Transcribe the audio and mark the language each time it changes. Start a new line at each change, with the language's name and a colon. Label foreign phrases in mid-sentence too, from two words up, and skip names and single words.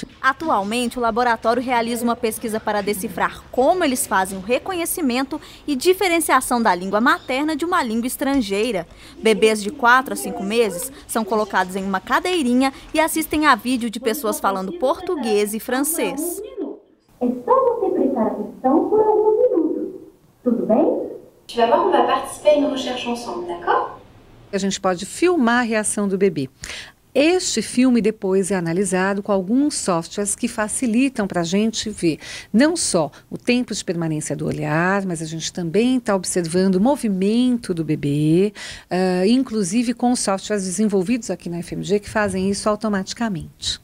Portuguese: Atualmente, o laboratório realiza uma pesquisa para decifrar como eles fazem o reconhecimento e diferenciação da língua materna de uma língua estrangeira. Bebês de 4 a 5 meses são colocados em uma cadeirinha e assistem a vídeo de pessoas falando português e francês. É só você prestar atenção por alguns minutos. Tudo bem?
French: Tu vas voir, on va participer à une recherche ensemble, d'accord?
Portuguese: A gente pode filmar a reação do bebê. Este filme depois é analisado com alguns softwares que facilitam para a gente ver não só o tempo de permanência do olhar, mas a gente também está observando o movimento do bebê, inclusive com softwares desenvolvidos aqui na FMG que fazem isso automaticamente.